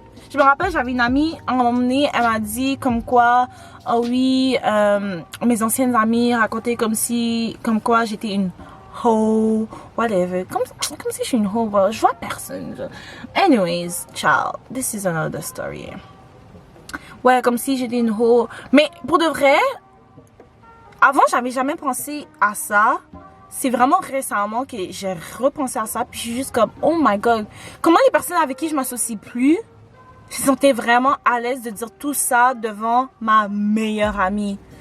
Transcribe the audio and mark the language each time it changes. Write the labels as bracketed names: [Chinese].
[French] Je me rappelle, j'avais une amie, à un moment donné, elle m'a dit comme quoi, oh oui, mes anciennes amies racontaient comme quoi j'étais une hoe, whatever. Comme si je suis une hoe, je vois personne. [English] Anyways, child, this is another story. [French] Ouais, comme si j'étais une hoe. Mais pour de vrai, avant, j'avais jamais pensé à ça. C'est vraiment récemment que j'ai repensé à ça. Puis je suis juste comme, [English] oh my god. [French] Comment les personnes avec qui je m'associe plus se sentaient vraiment à l'aise de dire tout ça devant ma meilleure amie?